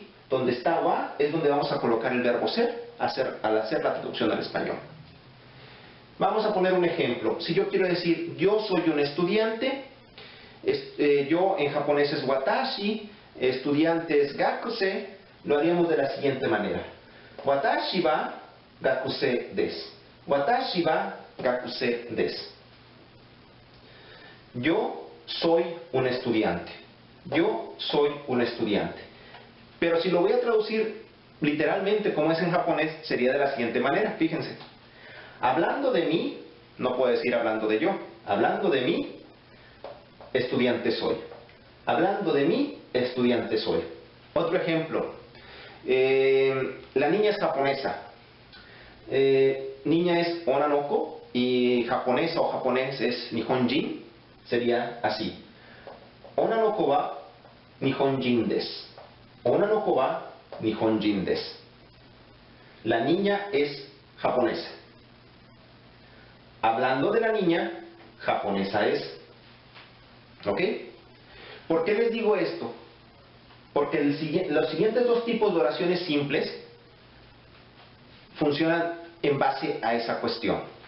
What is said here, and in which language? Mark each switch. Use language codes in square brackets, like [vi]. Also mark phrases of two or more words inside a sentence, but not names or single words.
[es] Donde está wa es donde vamos a colocar el verbo ser al hacer la traducción al español. Vamos a poner un ejemplo. Si yo quiero decir yo soy un estudiante, yo en japonés es watashi, estudiante es gakusei, lo haríamos de la siguiente manera. [ja] 私は学生です. 私は学生です. [es] Yo soy un estudiante. Yo soy un estudiante. Pero si lo voy a traducir literalmente como es en japonés, sería de la siguiente manera. Fíjense. Hablando de mí, no puedo decir hablando de yo. Hablando de mí, estudiante soy. Hablando de mí, estudiante soy. Otro ejemplo. La niña es japonesa. Niña es onanoko y japonesa o japonés es nihonjin. Sería así. [ja] 女の子は日本人です. 女の子は日本人です. [es] La niña es japonesa. Hablando de la niña, japonesa es. ¿Ok? ¿Por qué les digo esto? Porque los siguientes dos tipos de oraciones simples funcionan en base a esa cuestión.